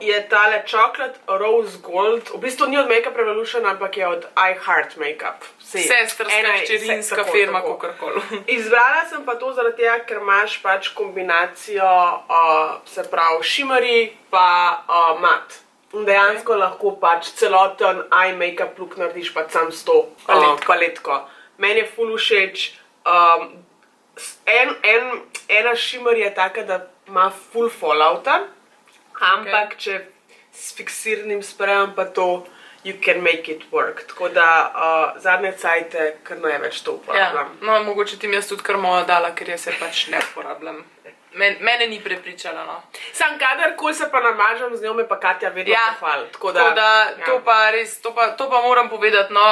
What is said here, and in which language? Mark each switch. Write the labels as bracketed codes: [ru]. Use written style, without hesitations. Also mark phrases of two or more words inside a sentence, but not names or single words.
[sl] Je tale Chocolate Rose Gold, v bistvu ni od Makeup Revolutiona, ampak je od I Heart Makeup. Sestrska, hčerinska firma, kakorkoli. Izbrala sem pa to zaradi tega, ker imaš pač kombinacijo, se pravi, shimmery pa mat. In dejansko lahko pač celoten [en] eye makeup look [sl] narediš pač sam s to paletko. Meni je ful všeč. Ena shimmer je taka, da ima ful fallouta. Ampak, če s fiksiranim sprejem pa to, [en] you can make it work. [sl] Tako da zadnje cajte, kar največ to uporabljam. No, mogoče ti mi jaz tudi kar moja dala, ker jaz se pač ne uporabljam. Mene ni prepričala, no. Sam kadarkoli se pa namažam z njo, me pa Katja vedno pohvali. Tako da, to pa res, to pa moram povedati, no.